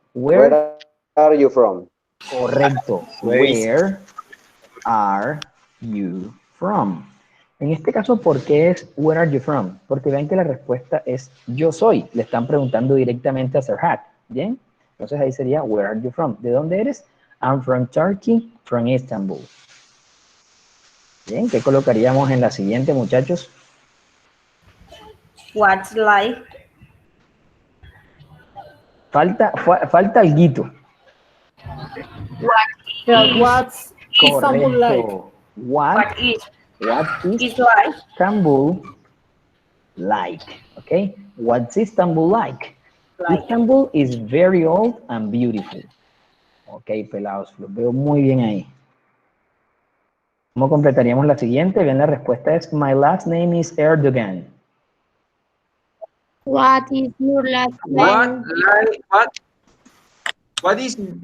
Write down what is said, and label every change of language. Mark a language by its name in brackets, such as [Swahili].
[English] Where are you from? [Spanish] Correcto. [English] Where are you from? [Spanish] En este caso, ¿por qué es [English] where are you from? [Spanish] Porque ven que la respuesta es yo soy. Le están preguntando directamente a Serhat. ¿Bien? Entonces ahí sería [English] where are you from? [Spanish] ¿De dónde eres? [English] I'm from Turkey, from Istanbul. [Spanish] Bien, ¿qué colocaríamos en la siguiente, muchachos? [English] What's like? [Spanish] Falta alguito. [English] What's Istanbul like? What is Istanbul like? Okay, what's Istanbul like? Istanbul is very old and beautiful. [Spanish] Ok, pelados, los veo muy bien ahí. ¿Cómo completaríamos la siguiente? Ven, la respuesta es [English] my last name is Erdogan. What is your last What, name? like, what is,